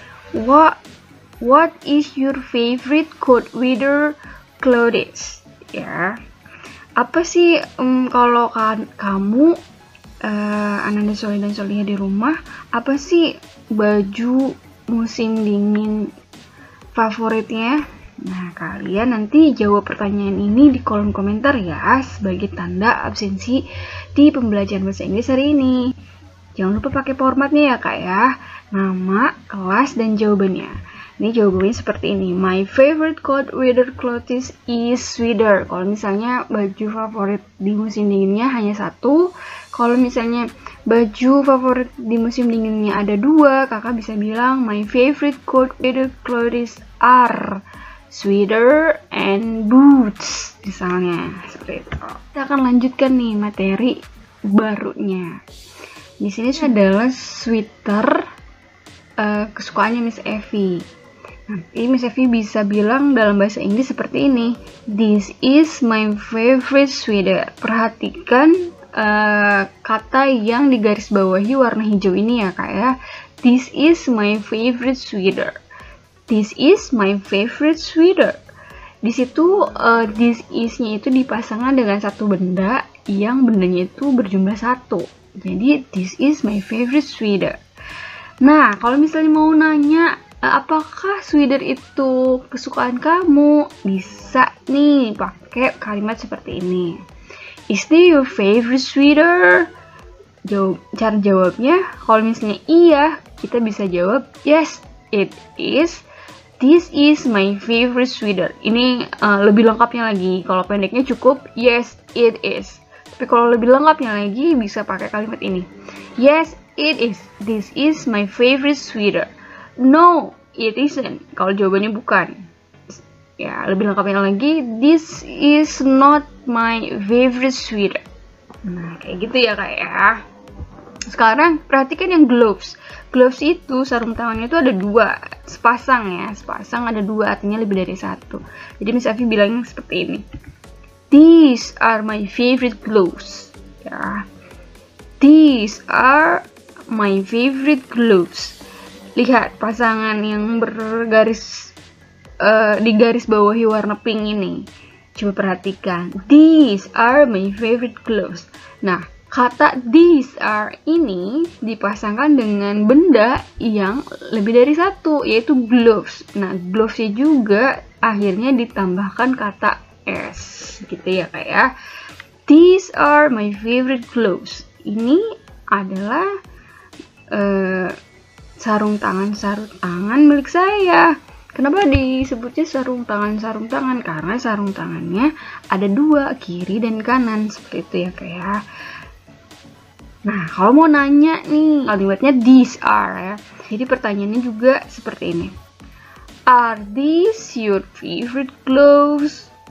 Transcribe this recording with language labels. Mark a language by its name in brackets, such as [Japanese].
[English] What is your favorite cold weather clothes? [Indonesian] Ya, apa sih kalau kamu Ananda Soli dan Soliha di rumah, apa sih baju musim dingin favoritnya? Nah, kalian nanti jawab pertanyaan ini di kolom komentar ya, sebagai tanda absensi di pembelajaran bahasa Inggris hari ini. Jangan lupa pakai formatnya ya kak ya, nama, kelas, dan jawabannya. Ini jawabannya seperti ini. [English] My favorite cold weather clothes is sweater. [Indonesian] Kalau misalnya baju favorit di musim dinginnya hanya satu. Kalau misalnya baju favorit di musim dinginnya ada dua, kakak bisa bilang [English] my favorite cold weather clothes are sweater and boots, [Indonesian] misalnya seperti itu. Kita akan lanjutkan nih materi barunya. Di sini adalah sweater kesukaannya Miss Evi. Nanti Miss Evi bisa bilang dalam bahasa Inggris seperti ini. [English] This is my favorite sweater. [Indonesian] Perhatikan kata yang digaris bawahi warna hijau ini ya kak ya. [English] This is my favorite sweater. This is my favorite sweater. [Indonesian] Di situ this is-nya itu dipasangkan dengan satu benda yang bendanya itu berjumlah satu. Jadi [English] this is my favorite sweater. [Indonesian] Nah, kalau misalnya mau nanya apakah sweater itu kesukaan kamu, bisa nih pakai kalimat seperti ini. [English] Is this your favorite sweater? [Indonesian] Cara jawabnya, kalau misalnya iya, kita bisa jawab [English] yes, it is. This is my favorite sweater. [Indonesian] Ini lebih lengkapnya lagi. Kalau pendeknya cukup [English] yes, it is. [Indonesian] Tapi kalau lebih lengkapnya lagi bisa pakai kalimat ini. [English] Yes, it is. This is my favorite sweater. No, it isn't. [Indonesian] Kalau jawabannya bukan. Ya, lebih lengkapnya lagi. [English] This is not my favorite sweater. [Indonesian] Nah, kayak gitu ya kak ya. Sekarang perhatikan yang gloves. Gloves itu sarung tangannya itu ada dua, sepasang ya, sepasang ada dua, artinya lebih dari satu. Jadi Miss Evi bilangnya seperti ini. [English] These are my favorite gloves. Ya. These are my favorite gloves. [Indonesian] Lihat pasangan yang bergaris digaris bawahi warna pink ini. Coba perhatikan. [English] These are my favorite gloves. [Indonesian] Nah, kata these are ini dipasangkan dengan benda yang lebih dari satu, yaitu gloves. Nah, glovesnya juga akhirnya ditambahkan kata s, gitu ya kak ya. [English] These are my favorite gloves. [Indonesian] Ini adalah sarung tangan milik saya. Kenapa disebutnya sarung tangan? Karena sarung tangannya ada dua, kiri dan kanan, seperti itu ya kak ya. Nah, kalau mau nanya nih, kalimatnya these are ya. Jadi pertanyaannya juga seperti ini. [English] Are these your favorite clothes?